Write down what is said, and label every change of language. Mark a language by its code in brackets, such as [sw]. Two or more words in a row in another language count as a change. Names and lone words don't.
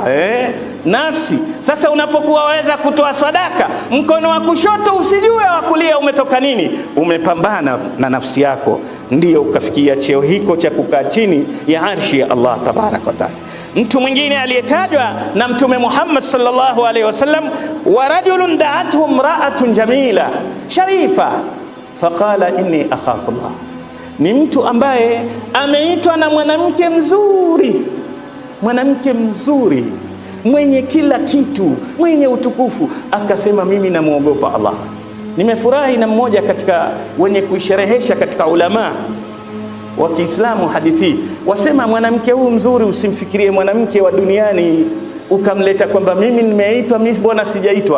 [sw] Nafsi. Sasa unapokuwa waweza kutoa sadaka, mkono wa kushoto usijue wa kulia umetoka nini, umepambana na nafsi yako, ndio ukafikia cheo hiko cha kukaa chini ya arshi ya Allah [ar] تبارك وتعالى. [sw] Mtu mwingine aliyetajwa na Mtume Muhammad [ar] صلى الله عليه وسلم, ورجل دعته امرأة جميلة شريفة فقال إني أخاف الله, [sw] ni mtu ambaye ameitwa na mwanamke mzuri, mwanamke mzuri mwenye kila kitu, mwenye utukufu, akasema mimi namuogopa Allah. Nimefurahi na mmoja katika wenye kuisherehesha katika ulama wa Kiislamu hadithi, wasema mwanamke huyu mzuri, usimfikirie mwanamke wa duniani ukamleta kwamba mimi nimeitwa, mimi bwana sijaitwa.